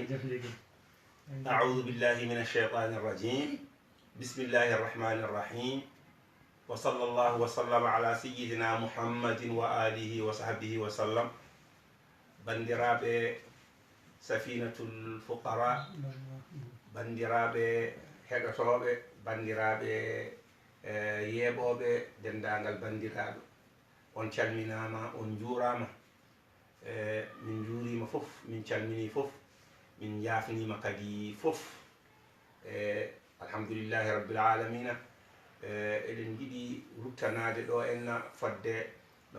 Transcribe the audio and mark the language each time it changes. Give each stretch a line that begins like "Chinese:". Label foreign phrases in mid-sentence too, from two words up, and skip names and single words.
Arabic: أعوذ بالله من الشيطان الرجيم. بسم الله الرحمن الرحيم. وصلى الله وسلم على سيدنا محمد وآله وصحبه وسلم.
Fula: بندرابي سفينة الفقراء، بندرابي heɗotoɓe bandiraɓe heɓoɓe dendagal bandiraɓe on calminama on juurama min juurima fof min calmini fof min jafnima kadi fof
Arabic: الحمد لله رب العالمين
Fula: eɗen jiiɗi ruttanade ɗo enna fodde no